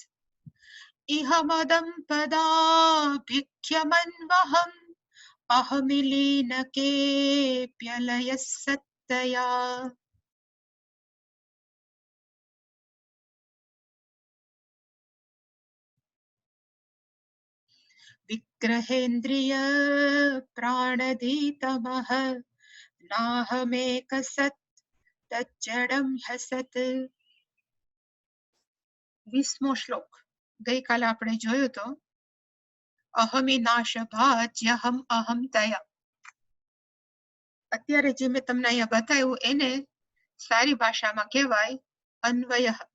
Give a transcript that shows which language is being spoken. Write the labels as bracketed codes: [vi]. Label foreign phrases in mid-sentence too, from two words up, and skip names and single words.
[sa] इहमदं पदाभिख्यमन्वहम् अहमिलीनकेऽप्यलयः सत्तया विग्रहेन्द्रिय प्राणधीतमः नाहमेकसत् तज्जडं ह्यसत्। [gu] 20મો શ્લોક ગઈકાલે આપણે જોયો તો [sa] अहमि नाश भाज्यहम अहम तया. [gu] અત્યારે જે મેં તમને અહીંયા બતાવ્યું એને સારી ભાષામાં કહેવાય અન્વય.